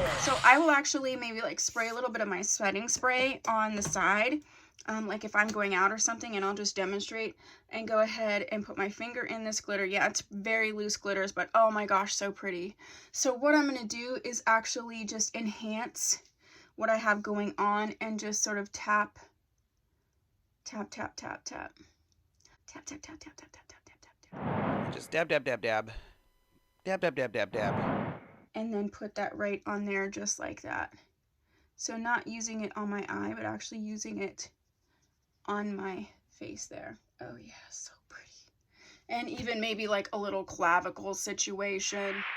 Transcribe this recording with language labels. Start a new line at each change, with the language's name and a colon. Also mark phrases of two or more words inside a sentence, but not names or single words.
English: So I will actually maybe like spray a little bit of my setting spray on the side. Like if I'm going out or something, and I'll just demonstrate and go ahead and put my finger in this glitter. Yeah, it's very loose glitters, but oh my gosh, so pretty. So what I'm going to do is actually just enhance what I have going on and just sort of tap, tap, tap, tap, tap. Tap, tap, tap, tap, tap, tap, tap, tap, tap. Just dab, dab, dab, dab. Dab, dab, dab, dab, dab. And then put that right on there just like that. So not using it on my eye, but actually using it on my face there. Oh yeah, so pretty. And even maybe like a little clavicle situation.